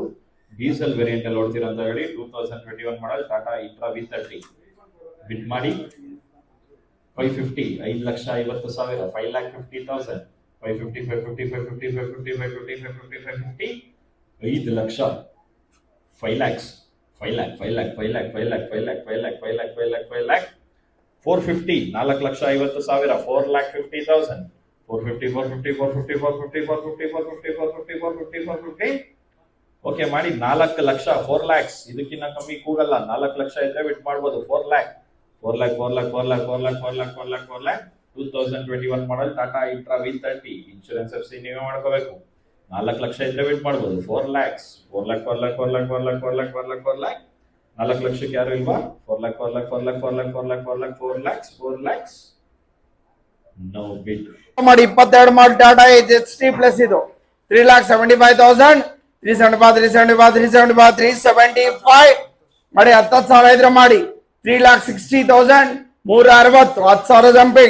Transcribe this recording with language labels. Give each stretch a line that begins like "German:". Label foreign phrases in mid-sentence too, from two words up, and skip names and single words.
Kannada: ಡೀಸೆಲ್ ವೇರಿಯಂಟ್ ಅಲ್ಲಿ ಓಡ್ತಿರೋಂಥ ಗಾಡಿ. 2021 ಮಾಡೆಲ್ ಟಾಟಾ ಇಂಟ್ರಾ V30 ಬಿಡ್ ಮಾಡಿ 550 5,50,000 5,50,000 550 550 550 550 550 550 550 5 ಲಕ್ಷ 5 lakhs 5 lakh 5 lakh 5 lakh 5 lakh 5 lakh 5 lakh 5 lakh 5 lakh 5 lakh 450 4,50,000 4,50,000 450 450 450 450 450 450 450 450 450 ಓಕೆ ಮಾಡಿ 4 ಲಕ್ಷ 4 lakhs ಇದಕ್ಕಿಂತ ಕಮ್ಮಿ ಕೂಗಲ್ಲ. 4 ಲಕ್ಷ ಇದ್ರೆ ಬಿಟ್ ಮಾಡಬಹುದು. 4 lakh 4 lakh 4 lakh 4 lakh 4 lakh 4 lakh 4 lakh 4 lakh 2021 ಮಾಡೆಲ್ ಟಾಟಾ ಇಂಟ್ರಾ V30 ಇನ್ಶೂರೆನ್ಸ್ FC ನೀವೇ ಮಾಡ್ಕೋಬೇಕು. 4 ಲಕ್ಷ ಇದ್ರೆ ಬಿಟ್ ಮಾಡಬಹುದು. 4 lakhs 4 lakh 4 lakh 4 lakh 4 lakh 4 lakh 4 lakh 4 lakh 4 ಲಕ್ಷಕ್ಕೆ ಯಾರು ಇಲ್ವಾ? 4 lakh 4 lakh 4 lakh 4 lakh 4 lakh 4 lakh 4 lakhs 4 lakhs ನೋ ಬಿಟ್ ಮಾಡಿ. 22 ಮಾಡೆಲ್ ಟಾಟಾ HT ಪ್ಲಸ್ ಇದು 3,75,000 375 375 375 375 ಮಾಡಿ. 10,000 ಇದ್ರೆ ಮಾಡಿ 3,60,000 360 10,000 ಜಂಪಿಂಗ್.